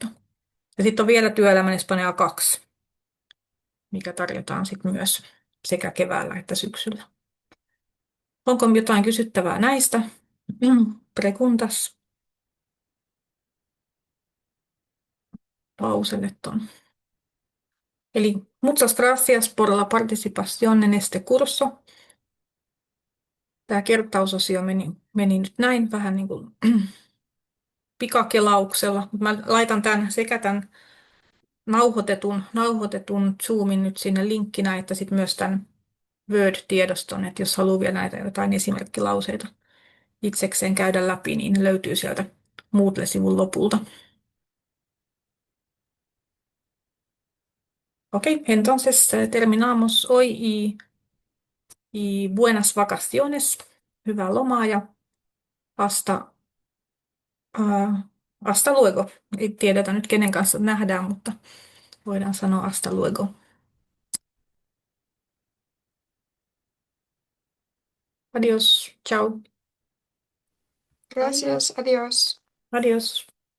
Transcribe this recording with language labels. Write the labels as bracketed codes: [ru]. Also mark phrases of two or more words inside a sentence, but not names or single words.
[fi] Ja sitten on vielä työelämän Espanjaa 2, mikä tarjotaan sitten myös sekä keväällä että syksyllä. Onko jotain kysyttävää näistä? [es] Preguntas. Pauselle ton. Eli muchas gracias por la participación en este curso. [fi] Tämä kertausosio meni nyt näin vähän niin kuin pikakelauksella. Mä laitan sekä tämän nauhoitetun Zoomin nyt sinne linkkinä, että sitten myös tämän Word-tiedoston, että jos haluaa vielä näitä jotain esimerkkilauseita itsekseen käydä läpi, niin ne löytyy sieltä Moodle-sivun lopulta. [es] Ok, entonces terminamos hoy y buenas vacaciones. [fi] Hyvää lomaa ja [es] hasta, hasta luego. [fi] Ei tiedetä nyt kenen kanssa nähdään, mutta voidaan sanoa [es] hasta luego. Adios, ciao, Gracias, adiós. adios.